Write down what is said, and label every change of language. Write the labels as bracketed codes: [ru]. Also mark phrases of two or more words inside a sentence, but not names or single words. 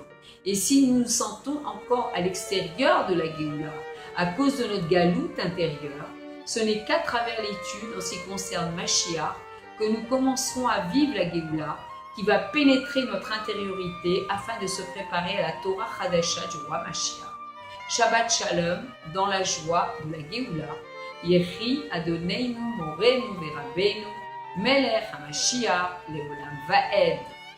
[fr] Et si nous nous sentons encore à l'extérieur de la Géoula, à cause de notre galoute intérieure, ce n'est qu'à travers l'étude en ce qui concerne Mashiach que nous commencerons à vivre la Géoula qui va pénétrer notre intériorité afin de se préparer à la [he] תורה חדשה [fr] du roi Mashiach. [he] שבת שלום, [fr] dans la joie de la Géoula. [he] יחי אדוננו מורנו ורבנו מלך המשיח לעולם ועד.